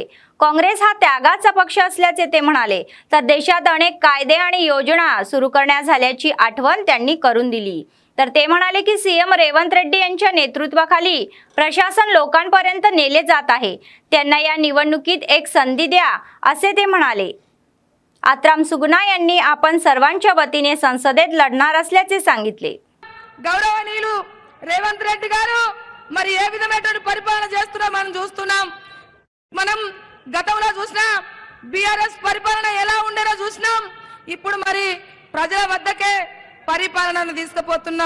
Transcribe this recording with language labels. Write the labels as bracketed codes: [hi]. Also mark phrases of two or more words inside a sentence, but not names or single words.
[mr] काँग्रेस हा त्यागाचा पक्ष असल्याचे ते म्हणाले. तर देशात अनेक कायदे आणि योजना सुरू करण्यात झाल्याची आठवण त्यांनी करून दिली. तर ते म्हणाले की सीएम रेवंत रेड्डी यांच्या नेतृत्वाखाली प्रशासन लोकांपर्यंत नेले जात आहे. त्यांना या निवडणुकीत एक संधी द्या असे ते म्हणाले. आत्राम सुगुणा यांनी आपण सर्वांच्या वतीने संसदेत लढणार असल्याचे सांगितले. [te] గౌరవనీయులు రేవంత్ రెడ్డి గారు మరి ఏ విధమైనటువంటి పరిపాలన చేస్తున్నారో మనం చూస్తున్నాం. మనం గతంలో చూసినా బీఆర్ఎస్ పరిపాలన ఎలా ఉండేనో చూసినాం. ఇప్పుడు మరి ప్రజల వద్దకే పరిపాలనను తీసుకుపోతున్నాం.